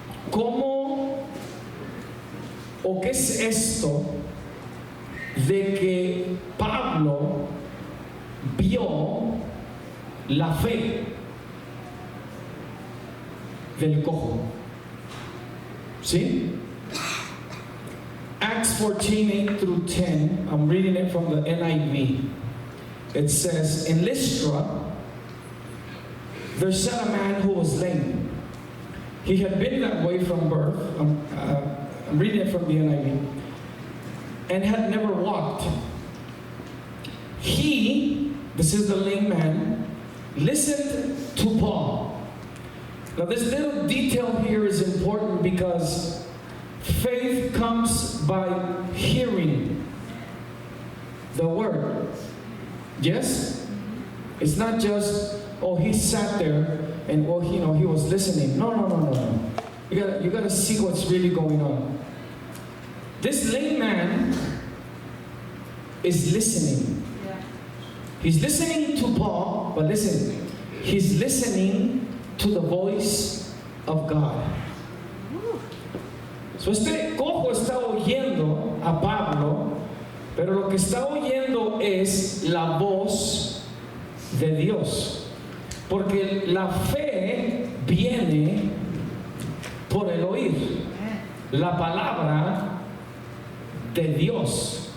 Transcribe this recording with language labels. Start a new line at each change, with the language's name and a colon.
Spanish: ¿Cómo o qué es esto de que Pablo vio la fe del cojo? ¿Sí?
English: Acts 14, 8 through 10, I'm reading it from the NIV. It says, in Lystra, there sat a man who was lame. He had been that way from birth. I'm reading it from the NIV. And had never walked. He, this is the lame man, listened to Paul. Now this little detail here is important because faith comes by hearing the word. Yes? It's not just, oh, he sat there and, well, you know, he was listening. No. You gotta see what's really going on. This lame man is listening. He's listening to Paul, but listen, he's listening to the voice of God.
Spanish: So este cojo está oyendo a Pablo, pero lo que está oyendo es la voz de Dios, porque la fe viene por el oír la palabra de Dios.